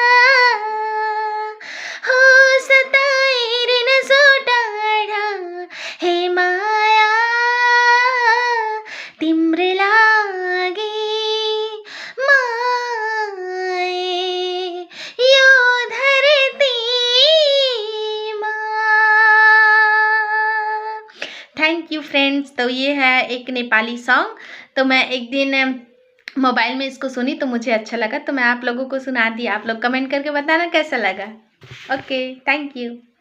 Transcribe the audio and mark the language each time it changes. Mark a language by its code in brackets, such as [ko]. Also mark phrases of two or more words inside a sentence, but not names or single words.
[ne] हो सताइरिन सो टाढा हे माया, तिम्रै लागि माए यो धरतीमा। [en] Thank you friends. [hi] तो ये है एक नेपाली सॉन्ग। तो मैं एक दिन मोबाइल में इसको सुनी तो मुझे अच्छा लगा, तो मैं आप लोगों को सुना दी। आप लोग कमेंट करके बताना कैसा लगा। [en] Okay, thank you.